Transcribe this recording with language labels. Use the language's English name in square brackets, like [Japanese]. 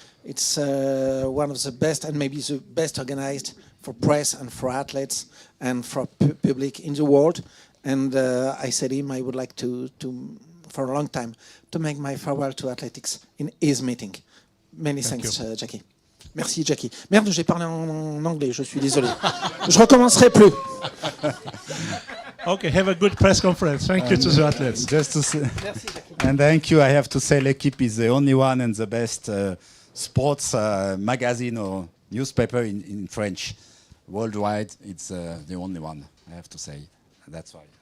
[English] It's one of the best and maybe the best organized for press and for athletes and for public in the world. And I said to him I would like to for a long time to make my farewell to athletics in his meeting. Many thanks, Jackie. [French] Merci, Jackie. Merde, j'ai parlé en anglais, je suis désolé. Je recommencerai plus. [English] Okay, have a good press conference. Thank you to the athletes. Just to say, and thank you. I have to say, l'équipe is the only one and the best sports magazine or newspaper in French. Worldwide, it's the only one, I have to say. That's why.